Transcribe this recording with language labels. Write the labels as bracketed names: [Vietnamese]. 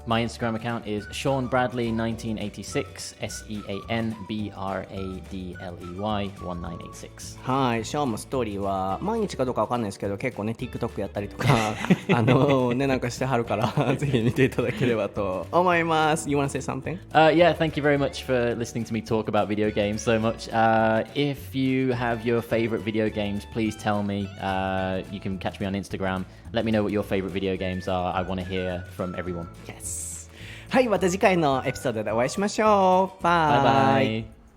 [English] My Instagram account is Sean Bradley 1986 SeanBradley1986 [Japanese] はい、ショーンもストーリーは毎日かどうかわかんないですけど結構ね TikTok やったりとかねなんかしてはるからぜひ見ていただければと思います。 [English] You want to say something? Yeah, thank you very much for listening to me talk about video games so much. If you have your favorite video games, please tell me. You can catch me on Instagram. Let me know what your favorite video games are. I want to hear from everyone. [Japanese] Yes. はい、また次回のエピソードでお会いしましょう。バイバイ。